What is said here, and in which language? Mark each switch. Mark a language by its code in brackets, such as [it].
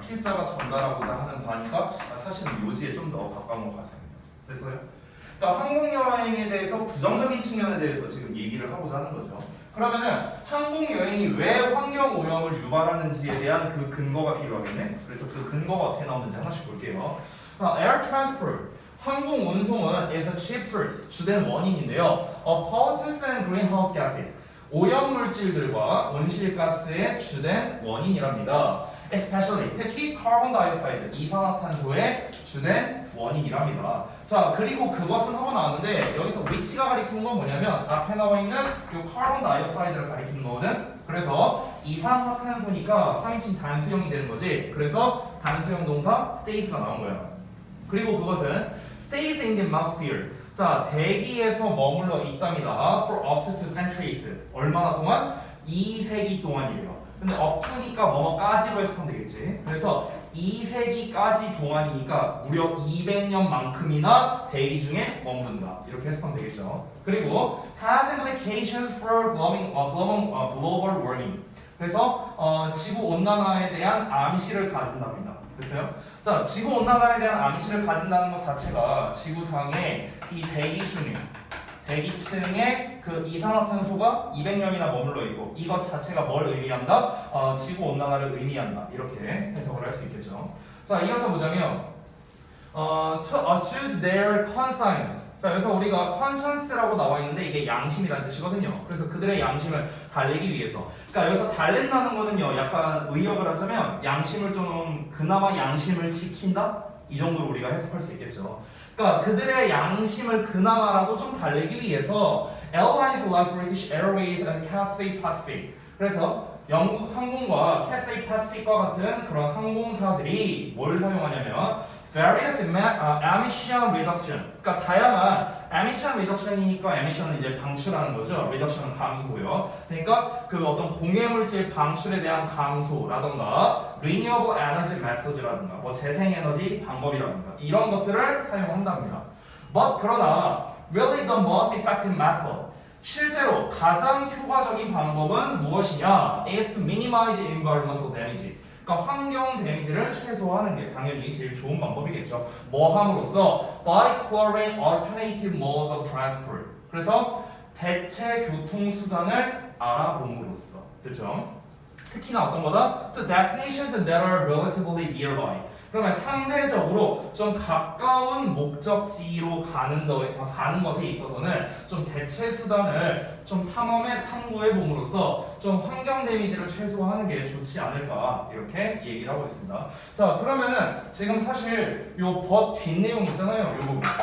[ko] 필자가 전달하고자 하는 바니까 사실은 요지에 좀 더 가까운 것 같습니다. 그래서요. 그러니까 항공여행에 대해서 부정적인 측면에 대해서 지금 얘기를 하고자 하는 거죠. 그러면은 항공여행이 왜 환경오염을 유발하는지에 대한 그 근거가 필요하겠네. 그래서 그 근거가 어떻게 나오는지 하나씩 볼게요. [en] Air transport, [ko] 항공 운송은 [en] is a chief source, [ko] 주된 원인인데요. [en] Of pollutants and greenhouse gases, [ko] 오염물질들과 온실가스의 주된 원인이랍니다. Especially, 특히 carbon dioxide, 이산화탄소의 주된 원인이랍니다. 자, 그리고 그것은 하고 나왔는데 여기서 위치가 가리키는 건 뭐냐면 앞에 나와 있는 이 carbon dioxide를 가리키는 거거든. 그래서 이산화탄소니까 3인칭 단수형이 되는 거지. 그래서 단수형 동사 stays가 나온 거야. 그리고 그것은 [en] stays in the atmosphere. [ko] 자, 대기에서 머물러 있답니다. [en] For up to 2 centuries. [ko] 얼마나 동안? 2세기 동안이래요. 근데 up to니까 뭐뭐까지로 해석하면 되겠지. 그래서 2세기까지 동안이니까 무려 200년만큼이나 대기 중에 머무른다. 이렇게 해석하면 되겠죠. [en] 그리고 has implications for global warming. [ko] 그래서 지구 온난화에 대한 암시를 가진답니다. 됐어요? 자, 지구 온난화에 대한 암시를 가진다는 것 자체가 지구상의 이 대기층에 그 이산화탄소가 200년이나 머물러 있고 이것 자체가 뭘 의미한다? 지구 온난화를 의미한다. 이렇게 해석을 할 수 있겠죠. 자, 이어서 보자면 [en] to assert their conscience. [ko] 자, 여기서 우리가 conscience라고 나와 있는데 이게 양심이라는 뜻이거든요. 그래서 그들의 양심을 달래기 위해서. 그러니까 여기서 달랜다는 거는요, 약간 의역을 하자면 양심을 좀 그나마 양심을 지킨다? 이 정도로 우리가 해석할 수 있겠죠. 그러니까 그들의 양심을 그나마라도 좀 달래기 위해서 [en] airlines like British Airways and Cathay Pacific. [ko] 그래서 영국 항공과 Cathay Pacific과 같은 그런 항공사들이 뭘 사용하냐면 [en] various emission reduction. [ko] 그러니까 다양한 emission reduction이니까 emission은 이제 방출하는 거죠. reduction은 감소고요. 그러니까 그 어떤 공해물질 방출에 대한 감소라던가 [en] renewable energy methods [ko] 라든가 뭐 재생에너지 방법이라든가 이런 것들을 사용한답니다. [en] But 그러나 really the most effective method, [ko] 실제로 가장 효과적인 방법은 무엇이냐? [en] is to minimize environmental damage. [ko] 그러니까 환경 데미지를 최소화하는 게 당연히 제일 좋은 방법이겠죠. 뭐 함으로써 [en] by exploring alternative modes of transport. [ko] 그래서 대체 교통 수단을 알아봄으로써. 그렇죠? 특히나 어떤 거다? [en] To destinations that are relatively nearby. [ko] 그러면 상대적으로 좀 가까운 목적지로 가는 것에 있어서는 좀 대체 수단을 좀 탐구해 봄으로써 좀 환경 데미지를 최소화하는 게 좋지 않을까 이렇게 얘기를 하고 있습니다. 자, 그러면은 지금 사실 요 버 뒷내용 있잖아요. 요 부분.